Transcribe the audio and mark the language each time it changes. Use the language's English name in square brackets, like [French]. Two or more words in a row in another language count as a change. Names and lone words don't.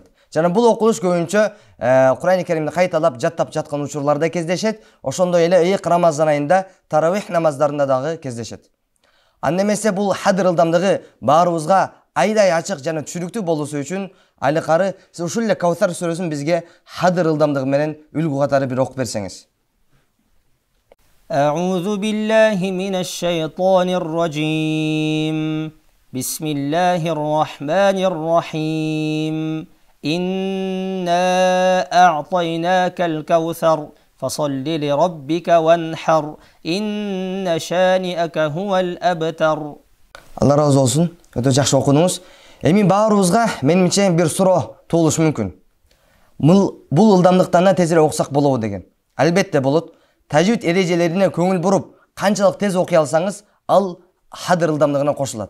[Kyrgyz] Жана бул окулуш көбүнчө Кур'ани Каримди кайталап жаттап жаткан учурларда кездешет. Ошондой эле ыйык Рамазан айында таравих намаздарында дагы кездешет. Анда эмесе бул хадр ылдамдыгы баарыбызга айдай ачык жана түшүнүктүү болуусу үчүн алыкары сиз ушул эле Каусар сүрөсүн бизге хадр ылдамдыгы менен үлгү катары бир окуп берсеңиз. [Arabic] أعوذ بالله من الشيطان الرجيم. بسم الله الرحمن الرحيم. إنا أعطيناك الكوثر. فصل لربك وانحر إن شانئك هو الأبتر. [Kyrgyz] Алла разы болсун. Өтө жакшы окудуңуз. Эми баарыбызга менимче бир суроо туулушу мүмкүн. Бул ылдамдыктарына тезирээк окусак болобу деген. Албетте болот. Тажвид эрежелерине көңүл буруп, канчалык тез окуй алсаңыз, ал хадр ылдамдыгына кошулат.